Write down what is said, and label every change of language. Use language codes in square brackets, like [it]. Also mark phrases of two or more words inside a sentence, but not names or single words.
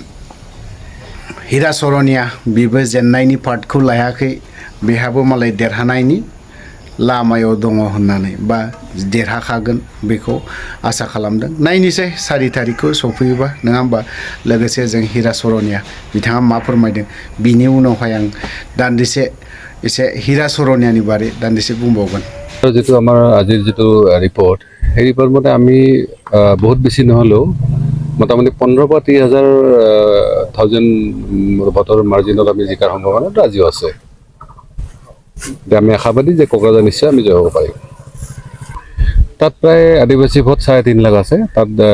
[brx] हिराचरनिया बेबो जेननायनि पार्टखौ लायाखै बेहाबो मालाय देरहानायनि लामायाव दङ होननानै बा देरहाखागोन बेखौ आसा खालामदों नायनोसै 4 तारिखखौ सफैयोबा नङा होमबा लोगोसे जों हिराचरनिया बिथाङा मा फोरमायदों बिनि उनावहाय आं दान्दिसे एसे हिराचरनियानि बारै दान्दिसे बुंबावगोन [as] যেটো আমাৰ আজিৰ যেটো ৰিপৰ্ট এই ৰিপৰ্ট মতে আমি বহুত বেছি নহলেও মোটামুটি 15 পৰা 30,000 ভোটৰ মাৰ্জিনত আমি জিকাৰ সম্ভাৱনাটো আজিও আছে আমি আশাবাদী যে কোকৰাঝাৰ নিশ্চয় আমি জয় হ'ব পাৰিম তাত প্ৰায় আদিবাসী ভোট 3.5 লাখ আছে তাত